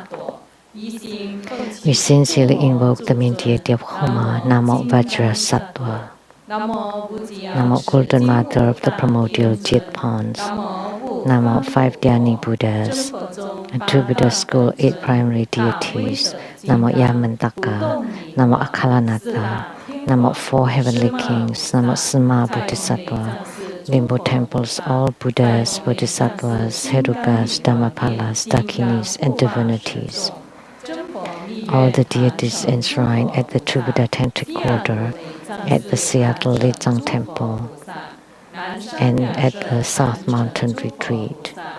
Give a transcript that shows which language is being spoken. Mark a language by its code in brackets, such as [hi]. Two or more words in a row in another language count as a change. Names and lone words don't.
[en] We sincerely invoke the main deity of Homa, Namo Vajra Sutra. Namo Golden Mother of the primordial Jit Ponds. Namo Five Dhyani Buddhas. And Two Buddha School 8 primary deities. Namo Yamantaka. Namo Akalanatha. Namo 4 heavenly kings. Namo Sima Bodhisattva. Limbo temples, all Buddhas, Bodhisattvas, Herukas, Dhammapalas, Dakinis, and divinities. All the deities enshrined at the True Buddha Tantric Order, at the Seattle Lechang Temple, and at the South Mountain Retreat.